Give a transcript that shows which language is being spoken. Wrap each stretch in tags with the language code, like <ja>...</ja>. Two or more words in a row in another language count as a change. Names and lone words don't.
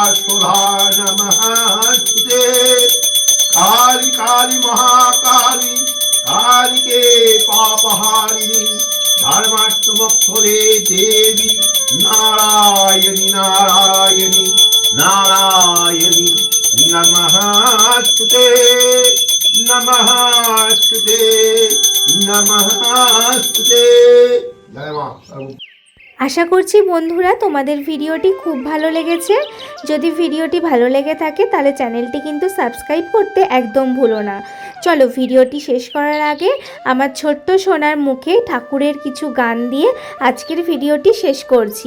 <sa>सुधा नमस्ते काली काली महाकाली काली के पापहारिणी धर्मात्मक्षरे देवी नारायणि नारायणि नारायणि नमस्ते नमस्ते नमस्ते जय मां।</sa> <bn>আশা করছি বন্ধুরা তোমাদের ভিডিওটি খুব ভালো লেগেছে। যদি ভিডিওটি ভালো লেগে থাকে তাহলে চ্যানেলটি কিন্তু সাবস্ক্রাইব করতে একদম ভুলো না। চলো ভিডিওটি শেষ করার আগে আমার ছোট্ট সোনার মুখে ঠাকুরের কিছু গান দিয়ে আজকের ভিডিওটি শেষ করছি।</bn>